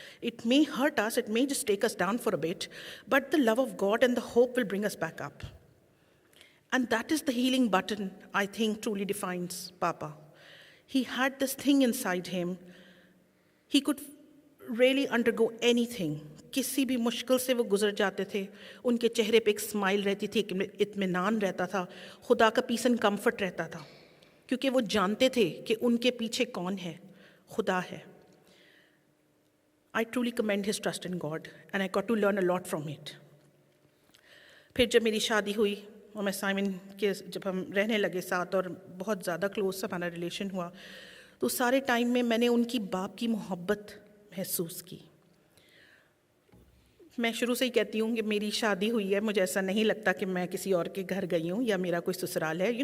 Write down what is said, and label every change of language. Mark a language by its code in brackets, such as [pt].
[en] It may hurt us, it may just take us down for a bit, but the love of God and the hope will bring us back up. And that is the healing button I think truly defines Papa. He had this thing inside him. He could really undergo anything. [hi] किसी भी मुश्किल से वो गुजर जाते थे. उनके चेहरे पे एक स्माइल रहती थी, इत्मीनान रहता था, खुदा का [en] peace and comfort [hi] रहता था, क्योंकि वो जानते थे कि उनके पीछे कौन है, खुदा है. [en] I truly commend his trust in God, and I got to learn a lot from it. [hi] फिर जब मेरी शादी हुई और मैं साइमन के जब हम रहने लगे साथ और बहुत ज़्यादा क्लोज हमारा रिलेशन हुआ, तो सारे टाइम में मैंने उनकी बाप की मोहब्बत महसूस की. मैं शुरू से ही कहती हूँ कि मेरी शादी हुई है, मुझे ऐसा नहीं लगता कि मैं किसी और के घर गई हूँ या मेरा कोई ससुराल है.